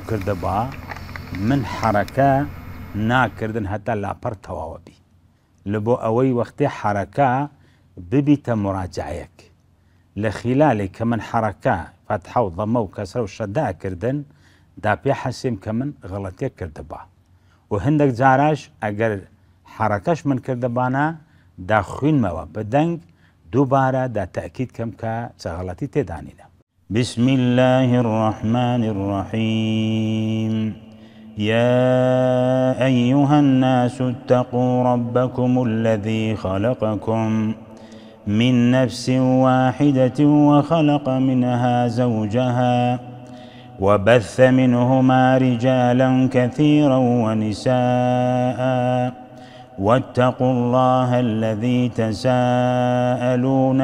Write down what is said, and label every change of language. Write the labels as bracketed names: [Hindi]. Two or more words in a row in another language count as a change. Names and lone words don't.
[Central Kurdish] کردبە من حەرەکە ناکردن هەتا لاپەڕ تەواوە بی لە بۆ ئەوەی وەختێ حەرەکە ببیتە مراجعەیەک لە خیلالێک کە من حەرەکە فەتحە و ضەمە و کەسرە و شەدا کردن دا پێ حەسیم کە من غەڵەتێک کردبە و هەندێک جاراش ئەگەر حەرەکەش من کردبانە دا خوێنمەوە بەدەنگ دووبارە دا تەئکید کەم کە چە غەڵەتی تێدانینە. [Arabic] بسم الله الرحمن الرحيم يا أيها الناس اتقوا ربكم الذي خلقكم من نفس واحدة وخلق منها زوجها وبث منهما رجالا كثيرا ونساء واتقوا الله الذي تساءلون